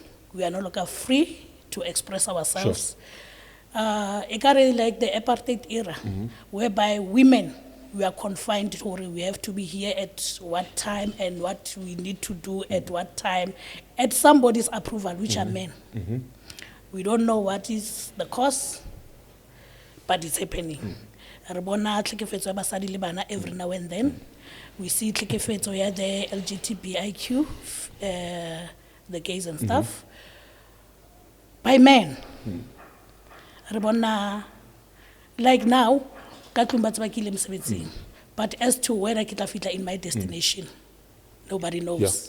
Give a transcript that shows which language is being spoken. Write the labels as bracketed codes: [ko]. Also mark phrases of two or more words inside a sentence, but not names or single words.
[en] We are no longer free to express ourselves. It carry like the apartheid era, whereby women, we are confined to, we have to be here at what time and what we need to do at what time, at somebody's approval, which are men. We don't know what is the cause, but it's happening. [st] Rabona tlhekefetso ya basadi le bana [en] every now and then. We see [st] tlhekefetso ya [en] the LGBTIQ, the gays and stuff, by men. Rabona, like now, but as to where I get fit in my destination, nobody knows.